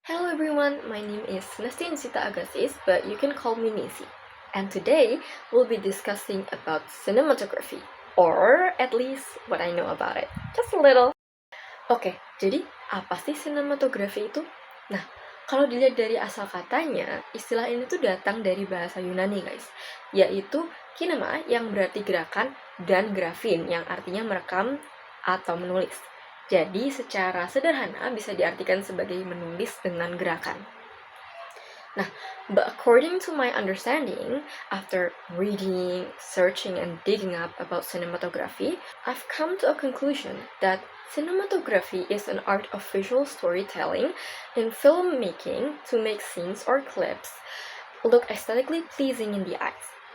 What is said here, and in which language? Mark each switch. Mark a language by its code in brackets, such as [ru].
[en] Hello everyone, my name is Nestin Sita Agasis, but you can call me Nisi. And today we'll be discussing about cinematography, or at least what I know about it. Just a little. [id] Oke, jadi apa sih cinematography itu? Nah, kalau dilihat dari asal katanya, istilah ini tuh datang dari bahasa Yunani guys, yaitu kinema yang berarti gerakan dan grafin yang artinya merekam atau menulis. Jadi secara sederhana bisa diartikan sebagai menulis dengan gerakan. Nah, [en] but according to my understanding, after reading, searching, and digging up about cinematography, I've come to a conclusion that cinematography is an art of visual storytelling in filmmaking to make scenes or clips look aesthetically pleasing in the eyes.